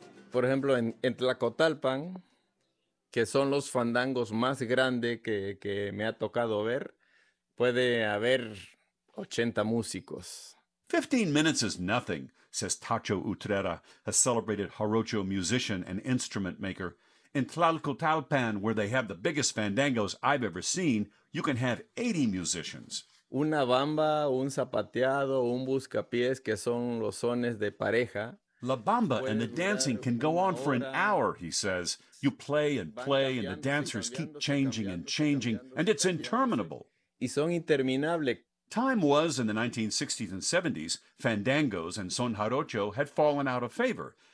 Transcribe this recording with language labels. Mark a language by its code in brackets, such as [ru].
[es] Por ejemplo, en Tlacotalpan, que son los fandangos más grandes que me ha tocado ver, puede haber 80 músicos. [en] 15 minutes is nothing, says Tacho Utrera, a celebrated jarocho musician and instrument maker. In Tlalcotalpan, where they have the biggest fandangos I've ever seen, you can have 80 musicians. [es] una bamba, un zapateado, un buscapiés, que son los sones de pareja. [en] La bamba and the dancing can go on for an hour, he says. You play and play, and the dancers keep changing and changing, and it's interminable. [es] Y son interminables. [en] Time was, in the 1960s and 70s, fandangos and son jarocho had fallen out of favor.